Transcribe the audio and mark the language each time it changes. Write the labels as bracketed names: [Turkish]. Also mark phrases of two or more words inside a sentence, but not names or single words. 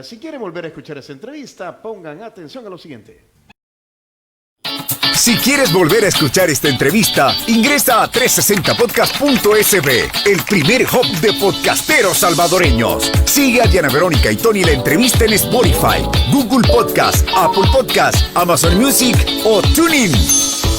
[Spanish] Si quieren volver a escuchar esa entrevista, pongan atención a lo siguiente. Si quieres volver a escuchar esta entrevista, ingresa a 360podcast.sb, el primer hub de podcasteros salvadoreños. Sigue a Diana Verónica y Tony la entrevista en Spotify, Google Podcast, Apple Podcast, Amazon Music o TuneIn.